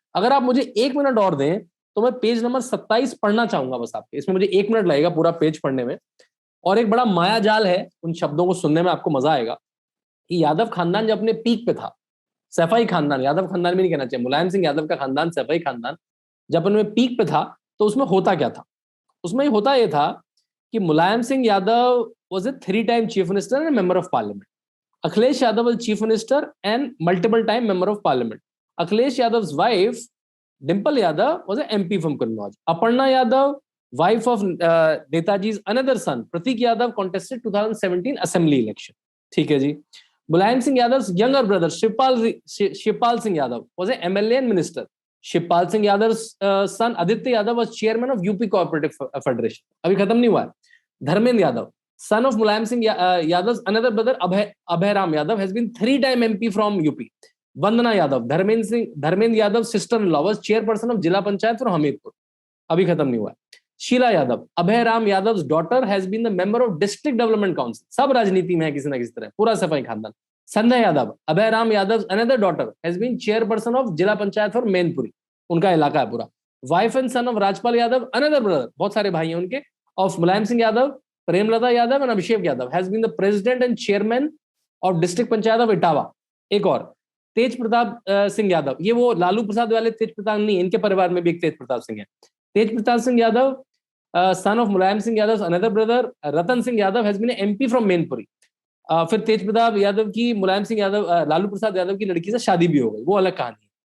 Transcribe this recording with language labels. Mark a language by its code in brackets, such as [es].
[hi] अगर आप मुझे 1 मिनट और दें तो मैं पेज नंबर 27 पढ़ना चाहूंगा बस आपके, इसमें मुझे 1 मिनट लगेगा पूरा पेज पढ़ने में। और एक बड़ा माया जाल है, उन शब्दों को सुनने में आपको मजा आएगा, कि यादव खानदान जब अपने पीक पे था, सैफई खानदान, यादव खानदान भी नहीं कहना चाहिए, मुलायम सिंह यादव का खानदान, सैफई खानदान जब अपने पीक पे था, तो उसमें होता क्या था? उसमें होता यह था कि [en] Mulayam Singh Yadav was a 3-time chief minister and a member of parliament. Akhilesh Yadav was chief minister and multiple time member of parliament. Akhilesh Yadav's wife Dimple Yadav was an MP from Kannauj. Aparna Yadav, wife of Netaji's another son Pratik Yadav, contested 2017 assembly election. [hi] ठीक है जी। [en] Mulayam Singh Yadav younger brother Shivpal Singh Yadav was an MLA and minister. Shivpal Singh Yadav son Aditya Yadav was chairman of UP Cooperative Federation. [hi] अभी खत्म नहीं हुआ है। [en] Dharmendra Yadav, son of Mulayam Singh Yadav's another brother Abhay Ram Yadav, has been 3-time MP from UP. Vandana Yadav, Dharmendra Yadav's sister-in-law, was chairperson of Jila Panchayat from Hamirpur. [hi] अभी खत्म नहीं हुआ है। [en] Sheela Yadav, Abhay Ram Yadav's daughter, has been the member of District Development Council. [hi] सब राजनीति में है किसी ना किसी तरह, पूरा सफाई खानदान। [en] Sandhya Yadav, Abhay Ram Yadav's another daughter, has been chairperson of Jila Panchayat for Mainpuri. [hi] उनका इलाका है पूरा। [en] Wife and son of Rajpal Yadav, another brother, [hi] बहुत सारे भाई हैं उनके, [en] of Mulayam Singh Yadav, Premlata Yadav and Abhishek Yadav, has been the president and chairman of district panchayat of Etawah. [hi] एक और तेज प्रताप सिंह यादव, ये वो लालू प्रसाद वाले तेज प्रताप नहीं, इनके परिवार में भी एक तेज प्रताप सिंह है। [en] Tej Pratap Singh Yadav, son of Mulayam Singh Yadav, another brother Ratan Singh Yadav, has been an MP from Mainpuri. [hi] फिर तेज प्रताप यादव की मुलायम सिंह यादव, लालू प्रसाद यादव की लड़की से शादी भी हो गई, वो अलग कहानी है।